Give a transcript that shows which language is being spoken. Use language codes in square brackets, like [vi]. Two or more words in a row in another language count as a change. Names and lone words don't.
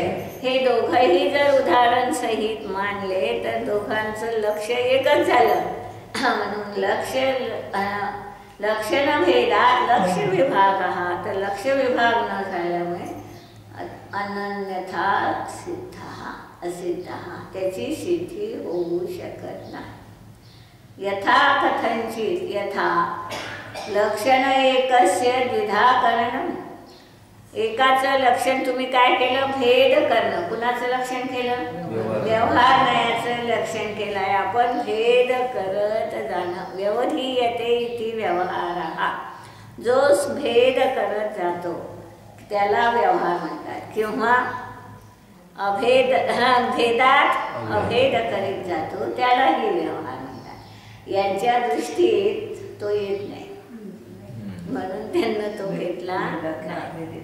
[mr] हे दोघंही जर उदाहरण सहित मानले तर दोघांचं लक्ष एकच झालं. म्हणून लक्षण भेदात लक्ष विभाग हा. तर लक्ष विभाग न झाल्यामुळे अनन्यथा सिद्ध असिद्ध त्याची सिद्धी होऊ शकत नाही. [sa] यथा कथंचित यथा लक्षण एकस्य द्विधाकरणं. [mr] एकाचं लक्षण तुम्ही काय केलं? भेद करणं. कुणाचं लक्षण केलं? व्यवहार नयाचं लक्षण केलं आहे आपण. भेद करत जाणं. [sa] व्यवधीयते इति व्यवहारः. [mr] जो भेद करत जातो त्याला व्यवहार म्हणतात. किंवा भेदात अभेद करीत जातो त्यालाही व्यवहार म्हणतात. यांच्या दृष्टीत तो येत नाही म्हणून त्यांना तो भेटला नाही.